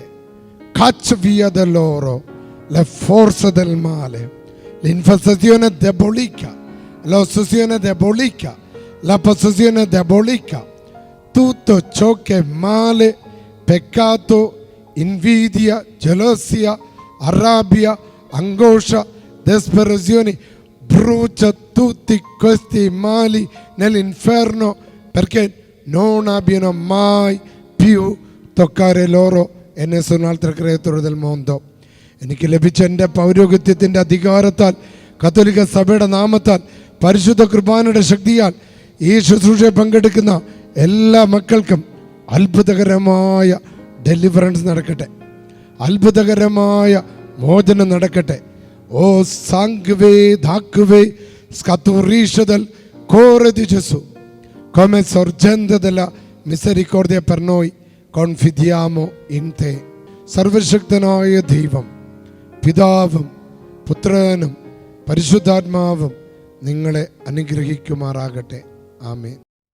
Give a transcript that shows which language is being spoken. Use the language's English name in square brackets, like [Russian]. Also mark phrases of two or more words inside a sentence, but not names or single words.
[Italian] Caccia via da loro le forze del male, l'infestazione diabolica, l'ossessione diabolica, la possessione diabolica, tutto ciò che è male, peccato, invidia, gelosia, rabbia, angoscia, disperazione. Brucia tutti questi mali nell'inferno, perché non abbiano mai più toccare loro e nessun altro creatore del mondo. [Malayalam] എനിക്ക് ലഭിച്ച എൻ്റെ പൗരോഹിത്യത്തിൻ്റെ അധികാരത്താൽ, കത്തോലിക്ക സഭയുടെ നാമത്താൽ, പരിശുദ്ധ കുർബാനയുടെ ശക്തിയാൽ ഈ ശുശ്രൂഷയിൽ പങ്കെടുക്കുന്ന എല്ലാ മക്കൾക്കും അത്ഭുതകരമായ ഡെലിവറൻസ് നടക്കട്ടെ, അത്ഭുതകരമായ മോചനം നടക്കട്ടെ. [Italian] ഓ sangue d'acque scaturisce dal cuore di Gesù, come sorgente della misericordia per noi, confidiamo in te. [Malayalam] സർവശക്തനായ ദൈവം, പിതാവും പുത്രനും പരിശുദ്ധാത്മാവും നിങ്ങളെ അനുഗ്രഹിക്കുമാറാകട്ടെ. ആമേൻ.